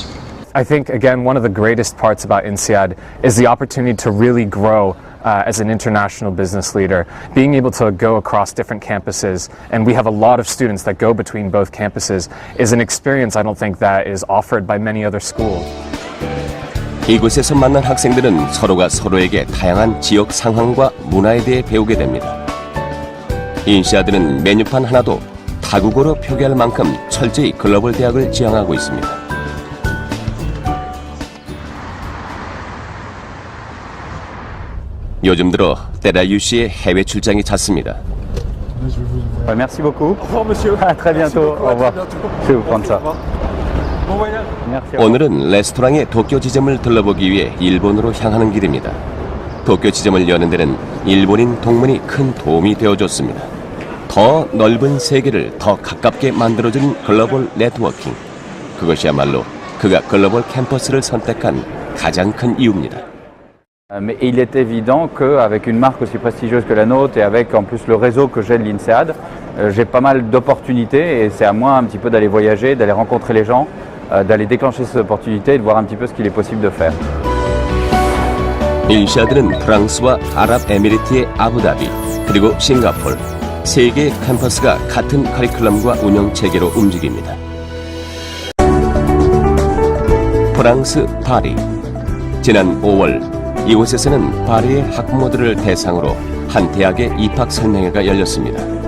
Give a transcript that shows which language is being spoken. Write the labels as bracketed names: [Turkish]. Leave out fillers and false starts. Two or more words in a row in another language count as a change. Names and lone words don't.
[English] I think, again, one of the greatest parts about INSEAD is the opportunity to really grow as an international business leader, being able to go across different campuses, and we have a lot of students that go between both campuses, is an experience I don't think that is offered by many other schools. [Korean] 이곳에서 만난 학생들은 서로가 서로에게 다양한 지역 상황과 문화에 대해 배우게 됩니다. 인시아드는 메뉴판 하나도 다국어로 표기할 만큼 철저히 글로벌 대학을 지향하고 있습니다. 요즘 들어 때라유 씨의 해외 출장이 잦습니다. [French] Merci beaucoup. Au revoir, monsieur. À très bientôt. Au revoir. Je vais vous prendre ça. Merci. [Korean] 오늘은 레스토랑의 도쿄 지점을 들러보기 위해 일본으로 향하는 길입니다. 도쿄 지점을 여는 데는 일본인 동문이 큰 도움이 되어줬습니다. 더 넓은 세계를 더 가깝게 만들어준 글로벌 네트워킹. 그것이야말로 그가 글로벌 캠퍼스를 선택한 가장 큰 이유입니다. [French] Mais il est évident qu'avec une marque aussi prestigieuse que la nôtre et avec en plus le réseau que j'ai de l'INSEAD, j'ai pas mal d'opportunités et c'est à moi un petit peu d'aller voyager, d'aller rencontrer les gens, d'aller déclencher ces opportunités et de voir un petit peu ce qu'il est possible de faire. [Korean] 인시아드는 프랑스와 아랍에미리트의 아부다비 그리고 싱가포르 세 개의 캠퍼스가 같은 커리큘럼과 운영 체계로 움직입니다. 프랑스 파리 지난 5월 이곳에서는 파리의 학부모들을 대상으로 한 대학의 입학 설명회가 열렸습니다.